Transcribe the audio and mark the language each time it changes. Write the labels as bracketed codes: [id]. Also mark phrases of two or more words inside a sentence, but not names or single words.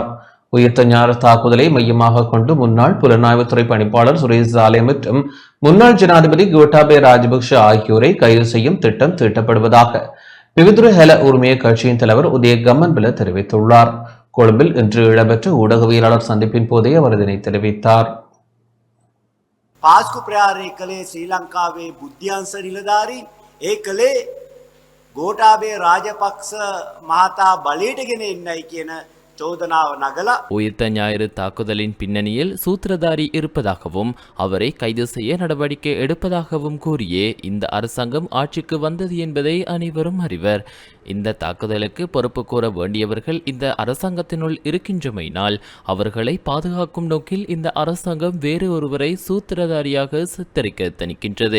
[ta] உயிர்த்த ஞாயிறு தாக்குதலை மையமாக கொண்டு முன்னாள் புலனாய்வுத்துறை பணிப்பாளர் சுரேஷ் ஜாலே மற்றும் முன்னாள் ஜனாதிபதி கோட்டாபே ராஜபக்ஷ ஆகியோரை கைது செய்யும் திட்டம் தீட்டப்படுவதாக பெவிதுர ஹேல உரிமைய கட்சியின் தலைவர் உதய கம்மன்பில தெரிவித்துள்ளார். கொழும்பில் இன்று இடம்பெற்ற ஊடகவியலாளர் சந்திப்பின் போதே அவர் இதனை தெரிவித்தார். [si] පාස්කු ප්‍රහාරය කළේ ශ්‍රී ලංකාවේ බුද්ධ්‍යංශ නිලධාරීන් ඒ කළේ ගෝඨාභය රාජපක්ෂ මහතා බලයට ගෙන එන්නයි කියන චෝදනාව නගලා [ta] உயிர்த்த ஞாயிறு தாக்குதலின் பின்னணியில் சூத்திரதாரி இருப்பதாகவும் அவரை கைது செய்ய நடவடிக்கை எடுப்பதாகவும் கூறியே இந்த அரசாங்கம் ஆட்சிக்கு வந்தது என்பதை அனைவரும் அறிவர். இந்த தாக்குதலுக்கு பொறுப்பு கூற வேண்டியவர்கள் இந்த அரசாங்கத்தினுள் இருக்கின்றமையினால் அவர்களை பாதுகாக்கும் நோக்கில் இந்த அரசாங்கம் வேறு ஒருவரை சூத்திரதாரியாக சித்தரிக்க தணிக்கின்றது.